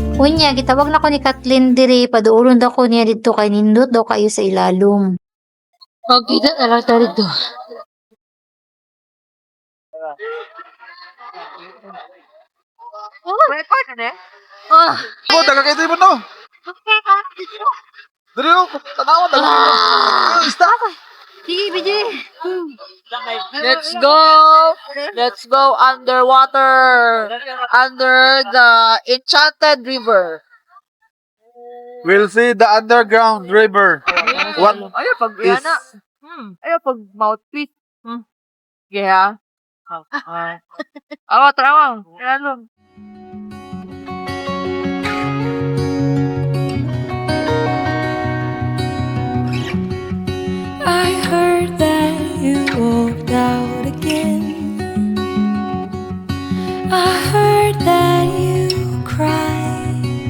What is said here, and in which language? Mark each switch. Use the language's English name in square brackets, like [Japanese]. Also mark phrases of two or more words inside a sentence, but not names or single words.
[Cebuano] Unya, gitawag na ko ni Kathleen diri, paduulon daw ko niya dito kay nindot daw kayo sa ilalom. Okay, [Filipino] na lang tayo dito. Oh, [Cebuano] Oh, daga kayo mo no. Dali oh, tanawa daga kayo. Ista. sige, BJ. [English] Let's go! Let's go underwater! Under the enchanted river. We'll see the underground river. What [Cebuano] Ayaw pag [English] is [Cebuano] yana. Ayaw pag mouthpiece. Sige ha. Awa, tarawa. Ano? [English] I heard that you walked out again. I heard that you cried.